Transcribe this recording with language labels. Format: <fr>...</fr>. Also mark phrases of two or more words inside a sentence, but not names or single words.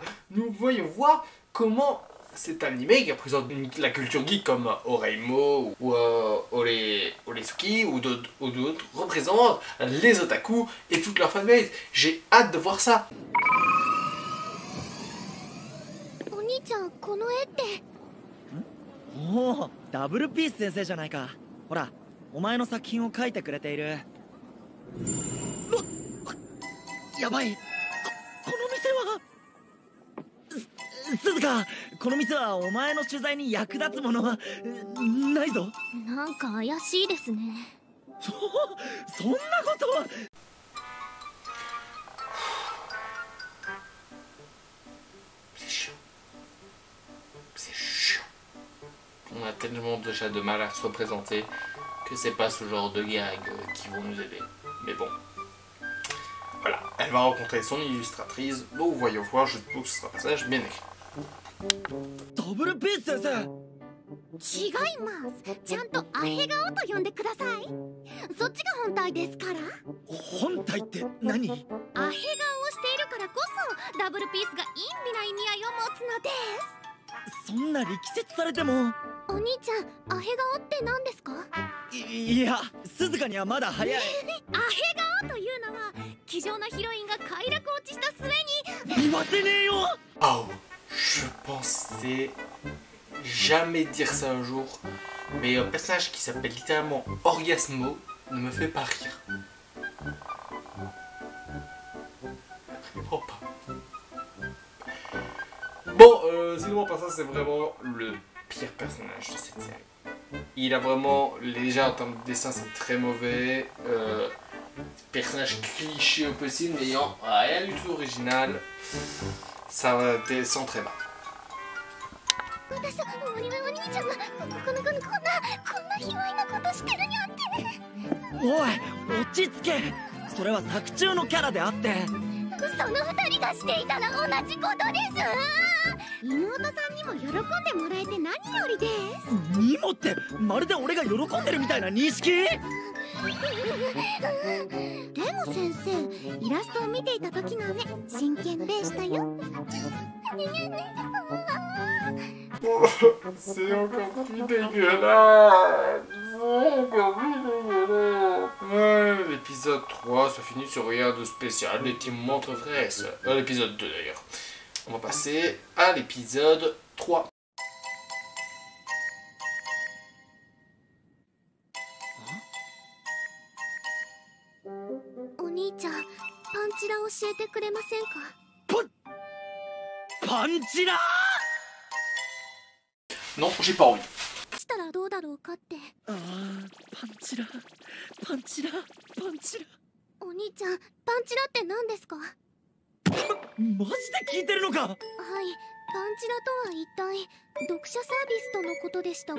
<fr>Nous voyons voir comment cet animé qui représente la culture geek comme Oreimo ou Oresuki ou d'autres représente les otaku et toute leur fanbase. J'ai hâte de voir ça.</fr> <ja>お兄ちゃんこの絵って。おお、ダブルピース先生じゃないか。ほら、お前の作品を描いてくれている。やばい、この店は。鈴鹿、この店はお前の取材に役立つものはないぞ。なんか怪しいですね。そんなことは。</ja> <fr>On a tellement déjà de mal à se représenter que c'est pas ce genre de gag qui vont nous aider. Mais bon. Voilà, elle va rencontrer son illustratrice. Bon, voyons voir, je suppose que ce sera un passage bien écrit.</fr> <ja>ダブルピース先生。違います。ちゃんとアヘ顔と呼んでください。そっちが本体ですから。本体って何？アヘ顔をしているからこそダブルピースが陰微な意味合いを持つのです。そんな力説されても。お兄ちゃん、アヘ顔って何ですか？いや、鈴鹿にはまだ早い。アヘ顔というのは気丈なヒロインが快楽落ちした末に。言わせねえよ。</ja> <fr>Oh, je pensais jamais dire ça un jour, mais un personnage qui s'appelle littéralement Orgasmo ne me fait pas rire. Absolument pas. Bon, sinon, par ça, c'est vraiment le pire personnage de cette série. Il a vraiment, déjà en termes de dessin, c'est très mauvais. Personnage cliché au possible, n'ayant rien du tout original. Ça descend très bas.</fr> <ja>お兄ちゃんがこんな卑猥なことしてるにゃって。おい、落ち着け。それは作中のキャラであって。その二人がしていたら同じことです。妹さんにも喜んでもらえて何よりです。にもってまるで俺が喜んでるみたいな認識。でも先生、イラストを見ていた時の目真剣でしたよ。</ja> <fr>C'est encore plus dégueulasse. Ouais, l'épisode 3 se finit sur rien de spécial, des petits montres fraises. L'épisode 2 d'ailleurs. On va passer à l'épisode 3.</fr> <ja>お兄ちゃん、パンチラ教えてくれませんか？パンチラ</ja> <fr>Non, j'ai pas envie.</fr> <ja>したらどうだろうかって。パンチラ。お兄ちゃん、パンチラって何ですか？マジで聞いてるのか？はい、パンチラとは一体読者サービスとのことでしたわ。</ja>